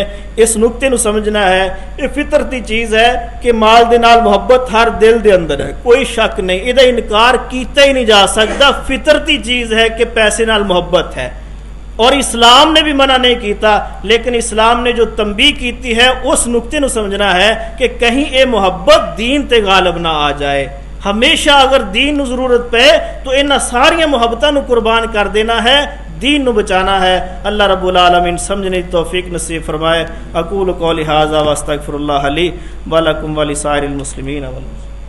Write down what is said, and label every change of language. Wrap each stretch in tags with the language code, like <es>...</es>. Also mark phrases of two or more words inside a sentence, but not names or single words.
<ur>اس نکتے نوں سمجھنا ہے، یہ فطرتی چیز ہے کہ مال دے نال محبت ہر دل دے اندر ہے، کوئی شک نہیں,</ur> <pa>ایہدا انکار کیتا</pa> <ur>ہی نہیں جا سکتا. فطرتی چیز ہے کہ پیسے نال محبت ہے، اور اسلام نے بھی منع نہیں کیا، لیکن اسلام نے جو تنبیہ کی ہے اس نکتے نوں سمجھنا ہے کہ کہیں یہ محبت دین تے غالب نہ آ جائے.</ur> <pa>ہمیشہ اگر دین نوں ضرورت پئے تو انہاں ساریاں محبتاں نوں قربان کر دینا ہے، دین نوں بچانا ہے.</pa> <ar>الله رب العالمين</ar> <ur>سمجھنے کی توفیق نصیب فرمائے.</ur> <ar>أقول قولي هذا و أستغفر الله لي و لكم و لسائر المسلمين.</ar>